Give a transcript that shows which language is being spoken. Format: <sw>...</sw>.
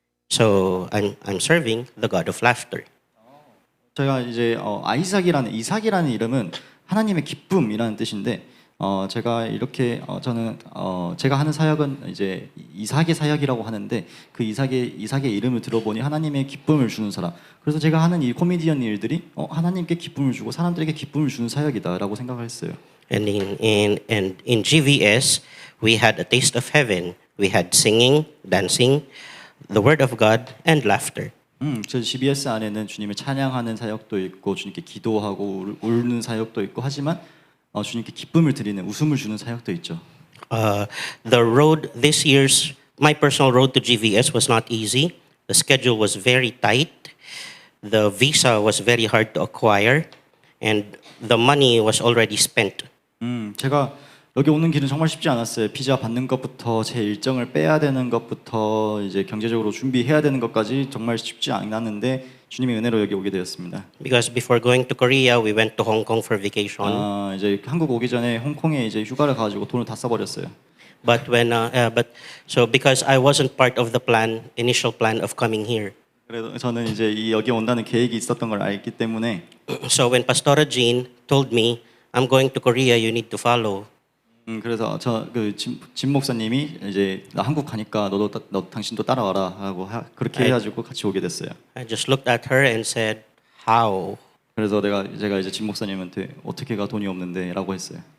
<en>So I'm serving the God of laughter.</en> <ko>제가 이제 이삭이라는 이름은 하나님의 기쁨이라는 뜻인데 제가 이렇게 저는 제가 하는 사역은 이제 이삭의 사역이라고 하는데 그 이삭의 이름을 들어보니 하나님의 기쁨을 주는 사람. 그래서 제가 하는 이 코미디언 일들이 하나님께 기쁨을 주고 사람들에게 기쁨을 주는 사역이다라고 생각을 했어요.</ko> <en>And in GVS, we had a taste of heaven. We had singing, dancing, the word of God, and laughter.</en> <ko>저 GBS 안에는 주님을 찬양하는 사역도 있고 주님께 기도하고 울는 사역도 있고 하지만 주님께 기쁨을 드리는 웃음을 주는 사역도 있죠.</ko> <en>The road this year's my personal road to GVS was not easy. The schedule was very tight. The visa was very hard to acquire, and the money was already spent.</en> <ko>제가 여기 오는 길은 정말 쉽지 않았어요. 비자 받는 것부터 제 일정을 빼야 되는 것부터 이제 경제적으로 준비해야 되는 것까지 정말 쉽지 않았는데 주님의 은혜로 여기 오게 되었습니다.</ko> <en>Because before going to Korea, we went to Hong Kong for vacation.</en> <ko>이제 한국 오기 전에 홍콩에 이제 휴가를 가지고 돈을 다 써버렸어요.</ko> <en>But so because I wasn't part of the initial plan of coming here.</en> <ko>그래도 저는 이제 여기 온다는 계획이 있었던 걸 알기 때문에</ko> <en>So when Pastora Jean told me, "I'm going to Korea, you need to follow."</en> <ko>그래서 진 목사님이 이제 나 한국 가니까 당신도 따라와라 하고 그렇게 해가지고 같이 오게 됐어요.</ko> <en>I just looked at her and said, "How?"</en> <ko>그래서 제가 이제 진 목사님한테 어떻게 가 돈이 없는데라고 했어요.</ko>